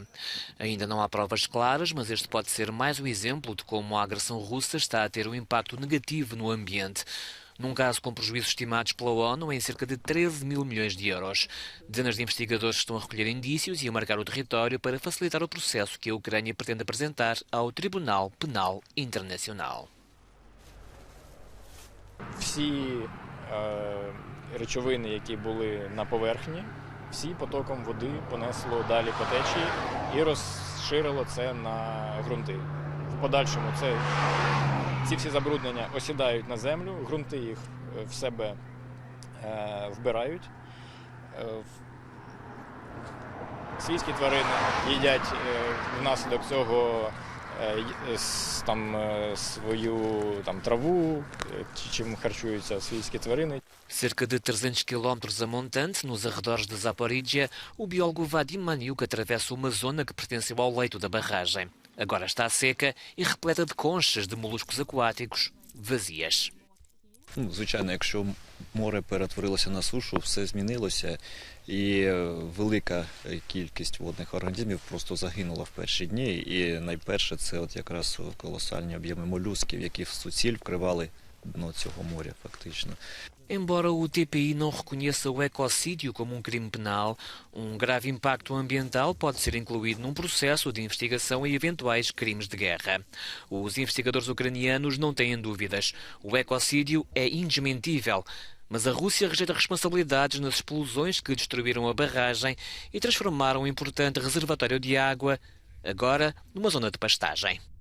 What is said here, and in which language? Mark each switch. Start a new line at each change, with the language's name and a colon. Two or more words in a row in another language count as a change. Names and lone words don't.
Portuguese: Ainda não há provas claras, mas este pode ser mais um exemplo de como a agressão russa está a ter um impacto negativo no ambiente. Num caso com prejuízos estimados pela ONU em cerca de 13 mil milhões de euros. Dezenas de investigadores estão a recolher indícios e a marcar o território para facilitar o processo que a Ucrânia pretende apresentar ao Tribunal Penal Internacional.
Ukrainian: Всі речовини, які були на поверхні, всі потоком води понесло далі по течії і розширило це на ґрунти. В подальшому ці всі забруднення осідають на землю, ґрунти їх в себе вбирають. Свійські тварини їдять внаслідок цього свою travу, чим харчуються свійські тварини.
Portuguese: Cerca de 300 quilómetros a montante, nos arredores de Zaporizhia, o biólogo Vadim Maniuk atravessa uma zona que pertenceu ao leito da barragem. Agora está seca e repleta de conchas de moluscos aquáticos vazias.
Ukrainian: Звичайно, якщо море перетворилося на сушу, все змінилося, і велика кількість водних організмів просто загинула в перші дні. І найперше це от якраз колосальні об'єми молюсків, які в суціль вкривали дно цього моря фактично.
Portuguese: Embora o TPI não reconheça o ecocídio como um crime penal, um grave impacto ambiental pode ser incluído num processo de investigação em eventuais crimes de guerra. Os investigadores ucranianos não têm dúvidas. O ecocídio é indesmentível, mas a Rússia rejeita responsabilidades nas explosões que destruíram a barragem e transformaram um importante reservatório de água, agora numa zona de pastagem.